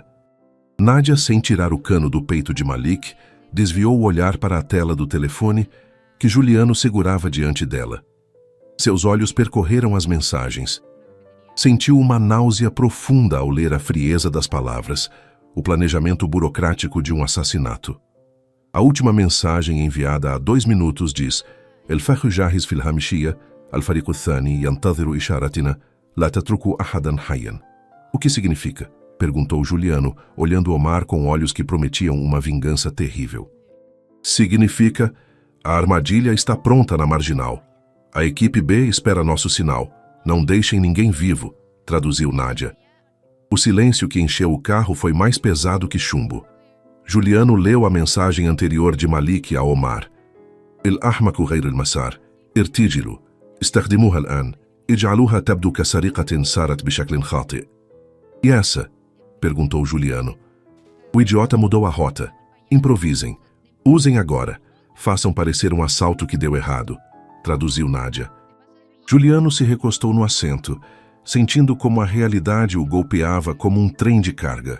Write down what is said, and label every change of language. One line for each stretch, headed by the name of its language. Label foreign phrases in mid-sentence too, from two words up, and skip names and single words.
Portuguese: Nádia, sem tirar o cano do peito de Malik, desviou o olhar para a tela do telefone que Juliano segurava diante dela. Seus olhos percorreram as mensagens. Sentiu uma náusea profunda ao ler a frieza das palavras, o planejamento burocrático de um assassinato. A última mensagem, enviada há 2 minutos, diz:
Arabic: "الفخ جاهز في الهامشية، الفريق الثاني ينتظر إشارتنا، لا تتركوا أحدا حيا."
Portuguese: O que significa? Perguntou Juliano, olhando Omar com olhos que prometiam uma vingança terrível. "Significa: a armadilha está pronta na Marginal. A equipe B espera nosso sinal. Não deixem ninguém vivo", traduziu Nádia. O silêncio que encheu o carro foi mais pesado que chumbo. Juliano leu a mensagem anterior de Malik a Omar.
Arabic: "الأحمق غير المسار، ارتجلوا، استخدموها الآن، اجعلوها تبدو كسرقة سارت بشكل خاطئ."
Portuguese: "E essa?" perguntou Juliano. "O idiota mudou a rota. Improvisem. Usem agora. Façam parecer um assalto que deu errado", traduziu Nádia. Juliano se recostou no assento, sentindo como a realidade o golpeava como um trem de carga.